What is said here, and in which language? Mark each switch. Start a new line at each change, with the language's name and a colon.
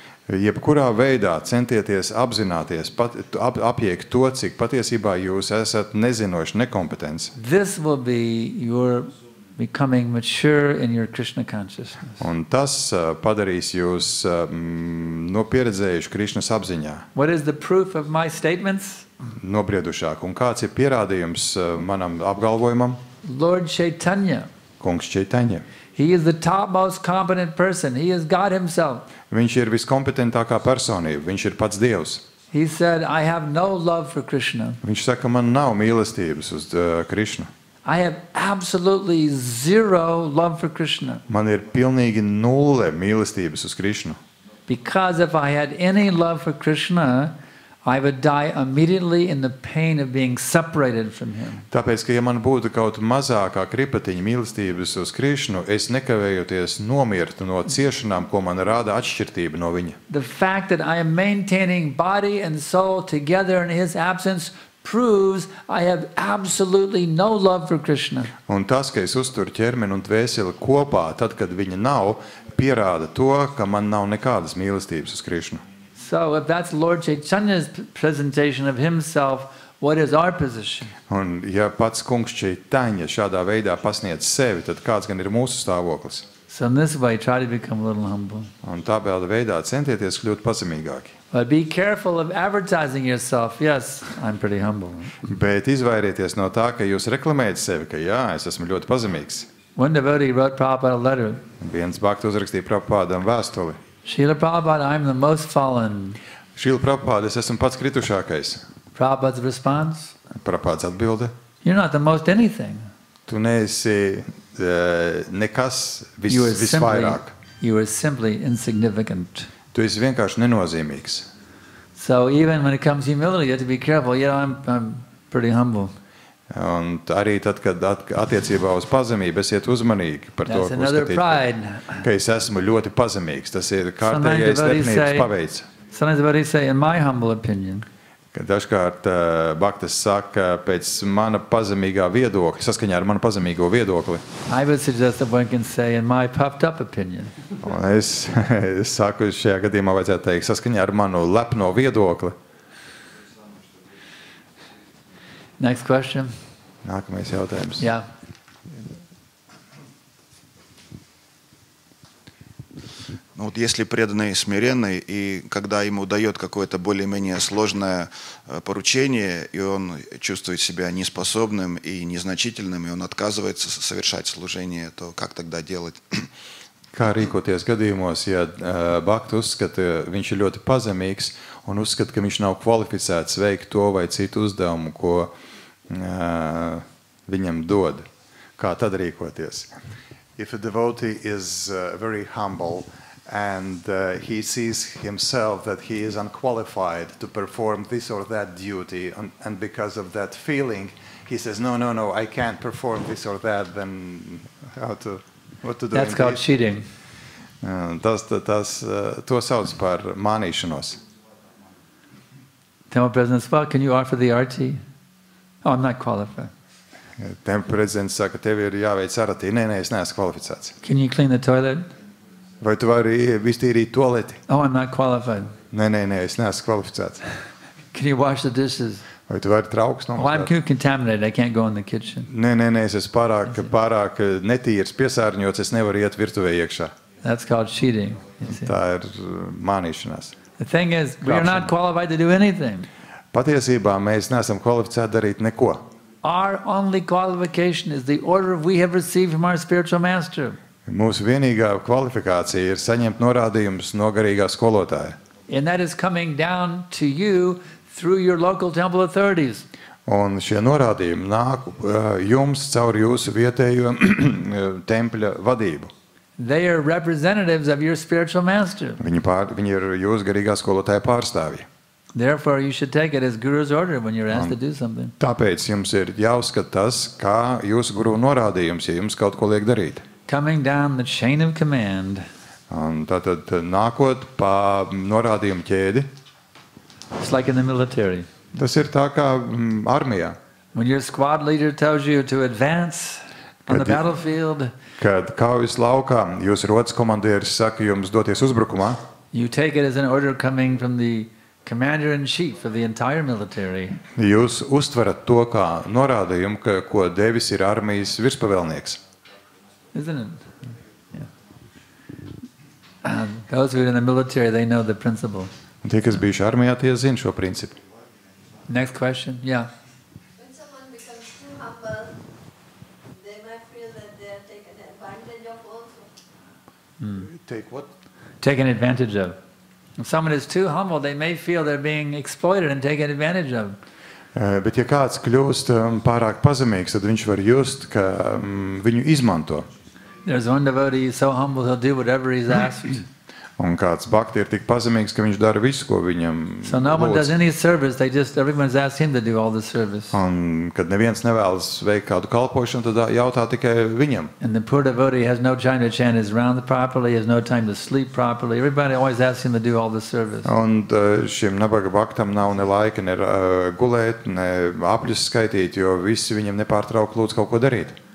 Latvian: Jebkurā veidā centieties apzināties, apjēgt to, cik patiesībā jūs esat nezinoši nekompetents.
English: This will be your becoming mature in your Krishna consciousness.
Latvian: Un tas padarīs jūs pieredzējuši Krišnas apziņā.
English: What is the proof of my statements?
Latvian: Nobriedušāk. Un kāds ir pierādījums manam apgalvojumam?
English: Lord Chaitanya.
Latvian: Kungs Čaitaņa.
English: He is the topmost competent person. He is God himself.
Latvian: Viņš ir viskompetentākā personība. Viņš ir pats Dievs.
English: He said, I have no love for Krishna.
Latvian: Viņš saka, man nav mīlestības uz Krišnu.
English: I have absolutely zero love for Krishna.
Latvian: Man ir pilnīgi nulle mīlestības uz Krišnu.
English: Because if I had any love for Krishna, I would die immediately in the pain of being separated from him.
Latvian: Tāpēc, ka ja man būtu kaut mazākā kripatiņa mīlestības uz Krišnu, es nekavējoties nomirtu no ciešanām, ko man rāda atšķirtība no viņa.
English: The fact that I am maintaining body and soul together in his absence proves I have absolutely no love for Krishna.
Latvian: Un tas, ka es uzturu ķermeni un dvēseli kopā, tad, kad viņa nav, pierāda to, ka man nav nekādas mīlestības uz Krišnu.
English: So if that's Lord Chaitanya's presentation of himself, what is our position?
Latvian: Un ja pats kungs Čaitaņa šādā veidā pasniedz sevi, tad kāds gan ir mūsu stāvoklis?
English: So in this way, try to become a little humble.
Latvian: Un tādā veidā centieties kļūt pazemīgāki.
English: But be careful of advertising yourself. Yes, I'm pretty humble.
Latvian: Bet izvairieties no tā, ka jūs reklamējat sevi, ka jā, es esmu ļoti pazemīgs.
English: One devotee wrote Prabhupada a letter.
Latvian: Viens bhakti uzrakstīja Prabhupādam vēstuli.
English: Srila Prabhupada, I'm the most fallen.
Latvian: Srila Prabhupada, es esmu pats kritušākais.
English: Prabhupada's response?
Latvian: Prabhupāds atbilde.
English: You're not the most anything.
Latvian: Tu neesi nekas visvairāk.
English: You are simply insignificant.
Latvian: Tu esi vienkārši nenozīmīgs.
English: So even when it comes to humility, you have to be careful. I'm pretty humble.
Latvian: Un arī tad, kad attiecībā uz pazemību esiet uzmanīgi par to, ka es esmu ļoti pazemīgs. Tas ir kārtējais lepnības paveids.
English: Sometimes devotees say, in my humble opinion.
Latvian: Dažkārt bhaktas saka pēc mana pazemīgā viedokļa, saskaņā ar manu pazemīgo viedokli.
English: I would suggest that one can say, in my puffed up opinion.
Latvian: Un es saku, šajā gadījumā vajadzētu teikt saskaņā ar manu lepno viedokli.
English: Next question.
Latvian: Nākamais jautājums.
English: Yeah.
Russian: Ну, вот если преданный смиренный, и когда ему дает какое-то более-менее сложное поручение, и он чувствует себя неспособным и незначительным, и он отказывается совершать служение, то как тогда делать?
Latvian: Kā rīkoties gadījumos, ja Bhakti uzskata, viņš ir ļoti pazemīgs un uzskata, ka viņš nav kvalificēts veikt to vai citu uzdevumu, ko viņam dod? Kā tad rīkoties?
English: If a devotee is very humble and he sees himself that he is unqualified to perform this or that duty, and because of that feeling, he says, no, I can't perform this or that, then what to do? That's called cheating.
Latvian: To sauc par mānīšanos.
English: Temple President says, well, can you offer the arti? Oh, I'm not qualified.
Latvian: Temple Presidents saka, tev ir jāveic arati. Nē, es neesmu kvalificēts.
English: Can you clean the toilet?
Latvian: Vai tu vari iztīrīt tualeti?
English: Oh, I'm not qualified.
Latvian: Nē, es neesmu kvalificēts.
English: Can you wash the dishes?
Latvian: Vai tu vari trauks
English: Well, I'm too contaminated. I can't go in the kitchen.
Latvian: Nē, es esmu pārāk netīrs, piesārņots, es nevaru iet virtuvē iekšā.
English: That's called cheating. You see.
Latvian: Tā ir mānīšanās.
English: The thing is, we are not qualified to do anything.
Latvian: Patiesībā mēs neesam kvalificēti darīt neko.
English: Our only qualification is the order we have received from our spiritual master.
Latvian: Mūsu vienīgā kvalifikācija ir saņemt norādījumus no garīgā skolotāja.
English: And that is coming down to you through your local temple authorities.
Latvian: Un šie norādījumi nāk jums caur jūsu vietējo tempļa vadību.
English: They are representatives of your spiritual master.
Latvian: Viņi ir jūsu garīgā skolotāja pārstāvji.
English: Therefore, you should take it as Guru's order when you're asked to do something.
Latvian: Tāpēc jums ir jāuzskata tas, kā jūsu guru norādījums, ja jums kaut ko liek darīt.
English: Coming down the chain of command.
Latvian: Un tātad nākot pa norādījumu ķēdi.
English: It's like in the military.
Latvian: Tas ir tā kā armijā.
English: When your squad leader tells you to advance on the battlefield,
Latvian: Kad kaujas laukā jūsu rotas komandieris saka jums doties uzbrukumā,
English: you take it as an order coming from the commander-in-chief of the entire military.
Latvian: jūs uztverat to kā norādījumu, ko devis ir armijas virspavēlnieks.
English: Isn't it? Yeah. Those who are in the military, they know the principle. Un tie, kas bijuši armijā, tie zina šo principu. Next question. Yeah. When someone becomes too humble, they might feel that they are taken advantage of also. Take what? Taken advantage of. If someone is too humble, they may feel they're being exploited and taken advantage of.
Latvian: Bet ja kāds kļūst pārāk pazemīgs, tad viņš var just, ka viņu izmanto.
English: There's one devotee who's so humble, he'll do whatever he's asked.
Latvian: Un kāds bhakti ir tik pazemīgs, ka viņš dara visu, ko viņam
English: So no one does
Latvian: lūdz.
English: any service, everyone's asked him to do all the service.
Latvian: Un kad neviens nevēlas veikt kādu kalpošanu, tad jautā tikai viņam.
English: And the poor devotee has no time to chant his round properly, has no time to sleep properly. Everybody always asks him to do all the service.
Latvian: Un šim nabaga bhaktam nav ne laika, ne gulēt, ne apļus skaitīt, jo visi viņam nepārtrauk lūdz kaut ko darīt.